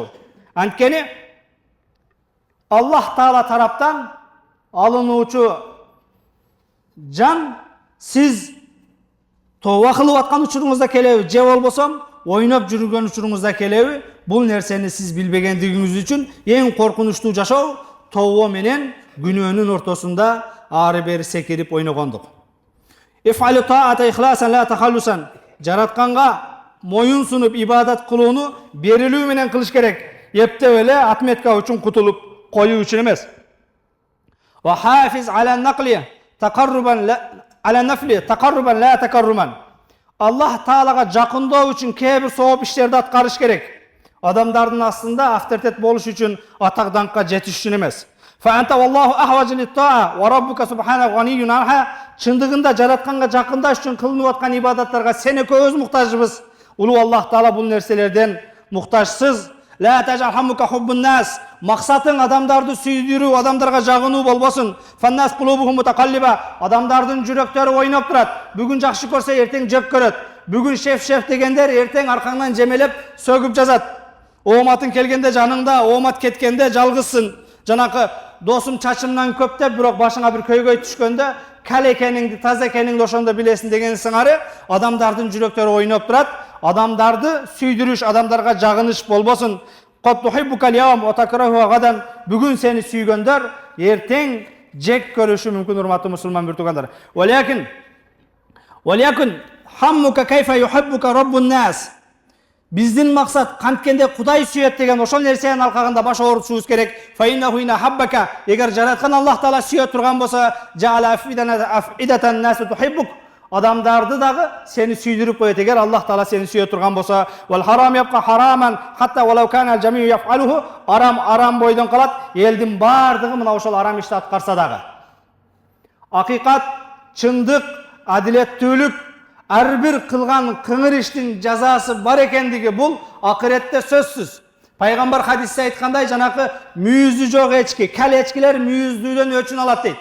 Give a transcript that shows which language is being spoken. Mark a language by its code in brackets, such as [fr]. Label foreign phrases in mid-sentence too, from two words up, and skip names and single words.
[ky] Анткени Аллах Таала тараптан алынуучу жан сиз тооба кылып аткан учуруңузда келеби, же болбосо ойноп жүргөн учуруңузда келеби, бул нерсени сиз билбегендигиңиз үчүн эң коркунучтуу жашоо тооба менен күнөөнүн ортосунда ары бери секирип ойногондук. [ar] افعل الطاعة إخلاصا لا تخلصا. [ky] Жаратканга моюн сунуп ибадат кылууну берилүү менен кылыш керек. Эптеп эле атметка үчүн кутулуп коюу үчүн эмес. [ar] وحافظ على النقل تقربا على النفل تقربا لا تكرما. [ky] Аллах Таалага жакындоо үчүн кээ бир сооп иштерди аткарыш керек. Адамдардын астында авторитет болуш үчүн, атак даңкка жетиш үчүн эмес. [ar] فأنت والله أحوج للطاعة وربك سبحانه غني عنها. [ky] Чындыгында жаратканга жакындаш үчүн кылынып аткан ибадаттарга сен экөөбүз муктажбыз. Улуу Аллах Таала бул нерселерден муктажсыз. [ar] لا تجعل همك حب الناس. [ky] Максатың адамдарды сүйдүрүү, адамдарга жагынуу болбосун. [ar] فالناس قلوبهم متقلبة. [ky] Адамдардын жүрөктөрү ойноп турат. Бүгүн жакшы көрсө, эртең жек көрөт. Бүгүн шеф дегендер эртең аркаңдан жемелеп сөгүп жазат. Ооматың келгенде жаныңда, оомат кеткенде жалгызсың. Жанакы досум чачымдан көп деп, бирок башыңа бир көйгөй түшкөндө кал экениңди, таза экениңди ошондо билесиң деген сыңары адамдардын жүрөктөрү ойноп турат. Адамдарды сүйдүрүш, адамдарга жагыныш болбосун. [ar] قد تحبك اليوم وتكرهه غدا. [ky] Бүгүн сени сүйгөндөр эртең жек көрүшү мүмкүн, урматтуу мусулман биртугандар. [ar] وليكن همك كيف يحبك رب الناس. [ky] Биздин максат канткенде Кудай сүйөт деген ошол нерсенин алкагында баш оорутушубуз керек. [ar] فإنه إن أحبك. [ky] Эгер жараткан Аллах Таала сүйөт турган болсо, [ar] جعل أفئدة الناس تحبك. [ky] Адамдарды дагы сени сүйдүрүп коет. Эгер Аллах Таала сени сүйөт турган болсо, [ar] والحرام يبقى حراما حتى ولو كان الجميع يفعله. [ky] Арам бойдон калат. Элдин бардыгы мына ошол арам ишти аткарса дагы. Акыйкат, чындык, адилеттүүлүк, ар бир кылган кыңыр иштин жазасы бар экендиги бул акыретте сөзсүз. Пайгамбар хадисте айткандай, жанакы мүйүзү жок эчки, кал эчкилер мүйүздүүдөн өчүн алат дейт.